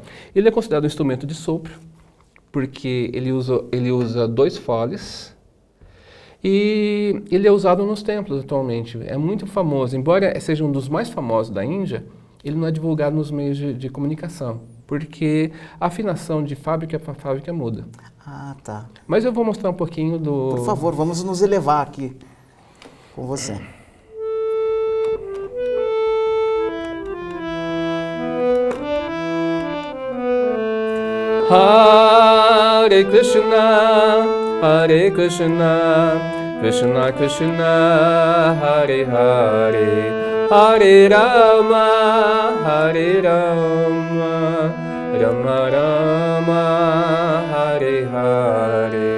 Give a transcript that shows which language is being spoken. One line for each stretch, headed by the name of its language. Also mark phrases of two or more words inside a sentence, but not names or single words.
Portuguese: Ele é considerado um instrumento de sopro, porque ele usa 2 foles e ele é usado nos templos atualmente. É muito famoso, embora seja um dos mais famosos da Índia, ele não é divulgado nos meios de comunicação, porque a afinação de fábrica para fábrica muda. Tá. Mas eu vou mostrar um pouquinho do... Por favor, vamos nos elevar aqui com você.
Sanskrit: Hare Krishna, Krishna Krishna, Hare Hare, Hare Rama, Rama Rama, Hare Hare.